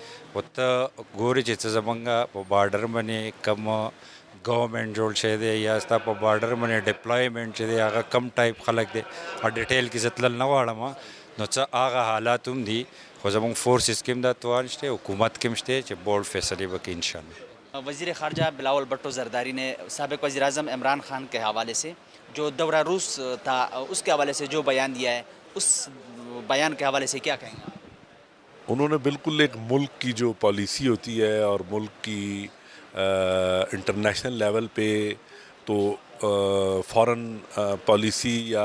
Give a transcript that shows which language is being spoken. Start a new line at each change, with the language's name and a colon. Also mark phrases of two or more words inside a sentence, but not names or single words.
Pashto: خو ته ګورې چې څه زمونږ په بارډر باندې کم ګورنمنټ جوړ شوی دی یا ستا په بارډر باندې ډپلایمنټ چې دی هغه کم ټایپ خلک دی، او ډیټیل کې زه تلل نه غواړم، نو څه هغه حالات هم دي، خو زموږ فورسز کې هم دا توان شته، حکومت کې هم شته چې بورڈ فیصلې وکړي انشاءاللہ.
Urdu: وزیر خارجہ بلاول بھٹو زرداری نے سابق وزیر اعظم عمران خان کے حوالے سے جو دورہ روس تھا اس کے حوالے سے جو بیان دیا ہے اس بیان کے حوالے سے کیا کہیں گے؟ انہوں نے بالکل ایک ملک کی جو پالیسی ہوتی ہے اور ملک کی انٹرنیشنل لیول پہ تو فارن پالیسی یا